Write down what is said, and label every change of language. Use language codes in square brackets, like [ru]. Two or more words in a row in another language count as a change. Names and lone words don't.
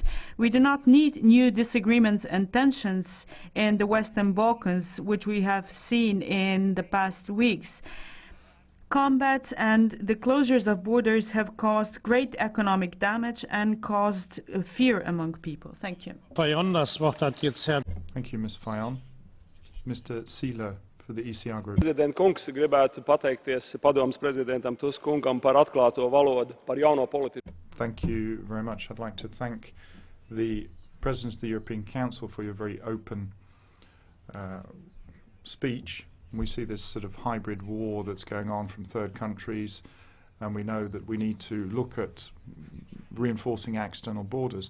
[en] We do not need new disagreements and tensions in the Western Balkans, which we have seen in the past weeks. Combat and the closures of borders have caused great economic damage and caused fear among people. Thank you. Thank you, Ms. Fajon. Mr. Seeler for the ECR Group. [lv] Prezident kungs, gribētu pateikties padomes prezidentam Tusk kungam par atklāto valodu, par jauno politiku. [en] Thank you very much. I'd like to thank the President of the European Council for your very open speech. We see this sort of hybrid war that's going on from third countries, and we know that we need to look at reinforcing external borders.